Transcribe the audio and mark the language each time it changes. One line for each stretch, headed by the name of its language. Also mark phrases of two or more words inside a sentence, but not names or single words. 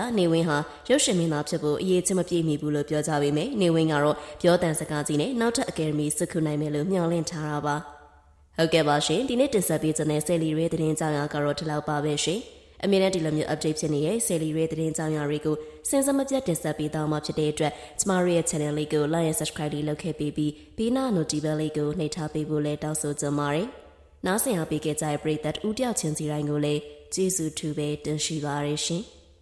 Burmese: ကနေဝင်းဟာရုပ်ရှင်မင်းသားဖြစ်ဖို့အရေးချင်းမပြည့်မီဘူးလို့ပြောကြပေမဲ့နေဝင်းကတော့ပြောတန်စကားကြီးနဲ့နောက်ထပ်အကယ်ဒမီစုခုနိုင်မယ်လို့မျှော်လင့်ထားတာပါဟုတ်ကဲ့ပါရှင်ဒီနေ့တင်ဆက်ပေးတဲ့ဆယ်လီရဲသတင်းကြောင်းရကတော့ဒီလောက်ပါပဲရှင်အမြဲတမ်းဒီလိုမျိုး update ဖြစ်နေတဲ့ဆယ်လီရဲသတင်းကြောင်းရတွေကိုစင်စမပြတ်တင်ဆက်ပေးတော့မှာဖြစ်တဲ့အတွက်ကျမတို့ရဲ့ channel လေးကို
English: like and subscribe
Burmese: လေးလုပ်ခဲ့ပြီးပြီးနာ notification လေးကိုနှိပ်ထားပေးဖို့လည်းတောင်းဆိုကြပါတယ်နားဆင်အားပေးခဲ့ကြတဲ့ပရိသတ်ဦးတယောက်ချင်းစီတိုင်းကိုလည်းကျေးဇူးထူးပဲတင်ရှိပါရရှင်